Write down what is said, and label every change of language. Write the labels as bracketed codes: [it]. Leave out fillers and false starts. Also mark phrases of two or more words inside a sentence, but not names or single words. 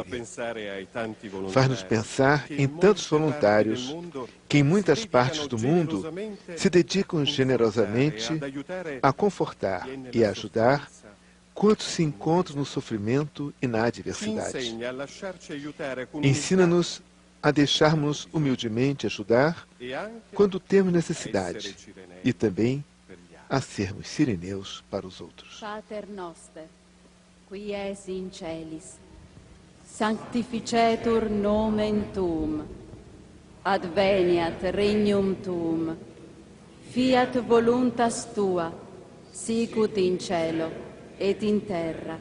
[pt] Faz-nos pensar em tantos voluntários que em muitas partes do mundo se dedicam generosamente a confortar e a ajudar quantos se encontram no sofrimento e na adversidade. Ensina-nos a deixarmos humildemente ajudar quando temos necessidade e também a sermos sirineus para os outros. [la] Pater noster, qui es in celis, sanctificetur nomen tuum, adveniat regnum tuum, fiat voluntas tua, sicut in cielo et in terra.